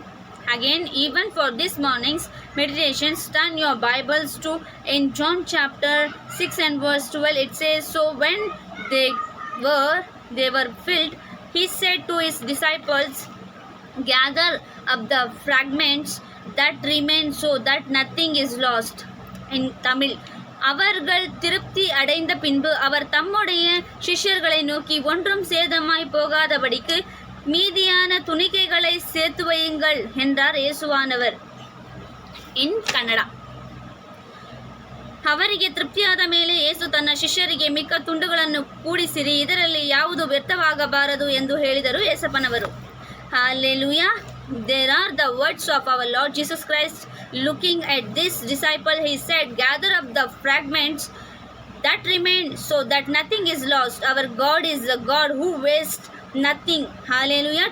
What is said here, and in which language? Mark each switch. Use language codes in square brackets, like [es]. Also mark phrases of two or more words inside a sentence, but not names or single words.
[en] Again, even for this morning's meditations, turn your Bibles to in John chapter 6 and verse 12. It says, so when they were filled, he said to his disciples, gather up the fragments that remain so that nothing is lost. In Tamil, [ta] அவர்கள் திருப்தி அடைந்த பின்பு அவர் தம்முடைய சிஷ்யர்களை நோக்கி, ஒன்றும் சேதமாய் போகாதபடிக்கு மீதியான துணிக்கைகளை சேர்த்து வையுங்கள் என்றார் ಯೇಸುವಾನவர். [en] in Kannada. [kn] ಅವರಿಗೆ ತೃಪ್ತಿಯಾದ ಮೇಲೆ ಯೇಸು ತನ್ನ ಶಿಷ್ಯರಿಗೆ ಮಿಕ್ಕ ತುಂಡುಗಳನ್ನು ಕೂಡಿಸಿರಿ, ಇದರಲ್ಲಿ ಯಾವುದು ವ್ಯರ್ಥವಾಗಬಾರದು ಎಂದು ಹೇಳಿದರು ಯೇಸಪ್ಪನವರು. [en] Hallelujah. There are the words of our Lord Jesus Christ. Looking at this disciple, he said, gather up the fragments that remain so that nothing is lost. Our God is a God who wastes nothing. Hallelujah.